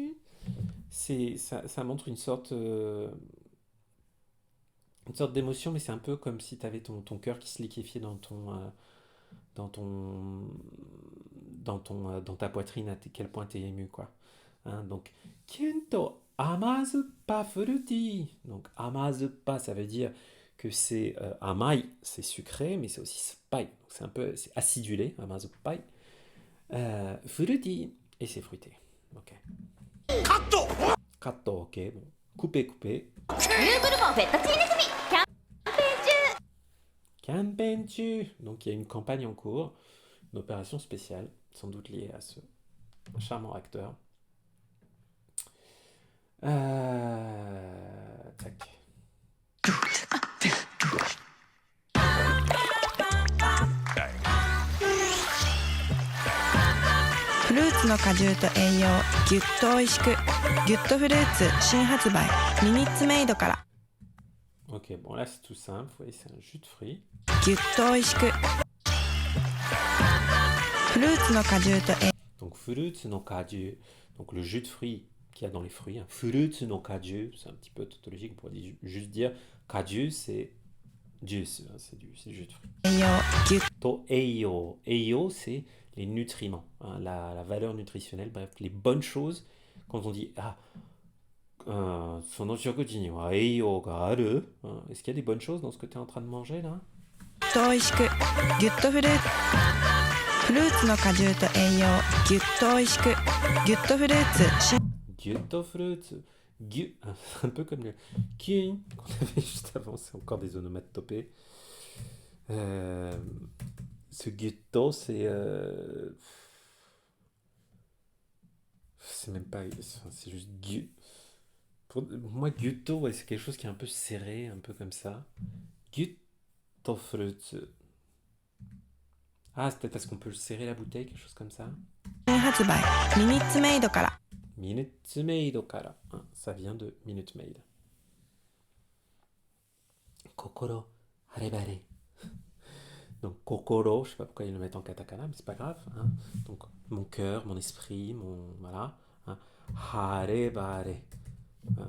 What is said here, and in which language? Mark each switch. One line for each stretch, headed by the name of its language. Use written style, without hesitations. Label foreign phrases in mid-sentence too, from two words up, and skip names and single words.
French: Ça montre une sorte d'émotion, mais c'est un peu comme si tu avais ton cœur qui se liquéfiait dans ta poitrine, à quel point tu es ému, quoi. Hein, donc, Kento amazuppa fruity. Donc, amazuppa, ça veut dire que c'est amai, c'est sucré, mais c'est aussi spai. Donc, c'est acidulé, amazuppai. Fruity, et c'est fruité. Ok.
Japanese: カット
French: Katto, ok, bon. Coupé.
Japanese: ニューブルボンフェットチーネ組キャンペーン中
French: Kanpenchu. Donc il y a une campagne en cours, une opération spéciale, sans doute liée à ce charmant acteur. Tac.
Japanese: フルーツの果汁と栄養ぎゅっとおいしくギュッとフルーツ新発売ミニッツメイドから
French: Ok, bon là c'est tout simple, vous voyez c'est un jus de fruits.
Japanese: ぎゅっとおいしくフルーツの果汁と栄
French: Donc
Japanese: フルーツの果汁,
French: donc le jus de fruits qu'il y a dans les fruits. Hein.
Japanese: フルーツの果汁,
French: c'est un petit peu tautologique, on pourrait juste dire kaju c'est juice, hein, c'est du jus de fruits.
Japanese: 養ぎゅっと栄養,
French: eiyo c'est les nutriments, hein, la valeur nutritionnelle, bref, les bonnes choses. Quand on dit
Japanese: その食事には栄養がある,
French: hein, est-ce qu'il y a des bonnes choses dans ce que tu es en train de manger là?
Japanese: とおいしくギュッとフルーツの果汁と栄養ぎゅっとおいしくギュッとフルーツ新
French: Gyutto fruits, un peu comme le kin qu'on avait juste avant, c'est encore des onomatopées. Ce gyutto, c'est même pas, c'est juste gyu. Pour moi, gyutto, ouais, c'est quelque chose qui est un peu serré, un peu comme ça. Gyutto fruits. Ah, c'est peut-être parce qu'on peut serrer la bouteille, quelque chose comme ça.
Japanese: 発売ミニッツメイドから
French: Minute Maid Okara. Hein, ça vient de Minute Maid.
Japanese: 心晴れ晴れ.
French: Donc Kokoro, je sais pas pourquoi ils le mettent en katakana, mais c'est pas grave. Hein. Donc mon cœur, mon esprit, voilà. Hein. Harebare. Hein.